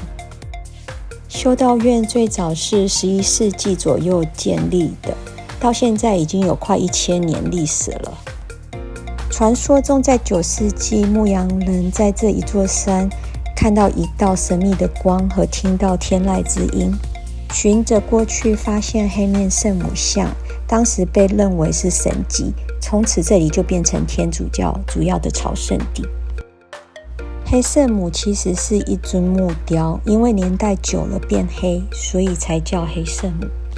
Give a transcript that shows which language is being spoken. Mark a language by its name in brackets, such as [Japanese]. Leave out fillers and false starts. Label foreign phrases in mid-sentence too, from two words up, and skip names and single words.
[Chinese] 修道院最早是11世紀左右建立的，到現在已經有快1000年歷史了。傳說中，在9世紀，牧羊人在這一座山看到一道神秘的光和聽到天籟之音，循着過去發現黑面聖母像，當時被認為是神蹟，從此這裡就變成天主教主要的朝聖地。黑聖母其實是一尊木雕，因為年代久了變黑，所以才叫黑聖母。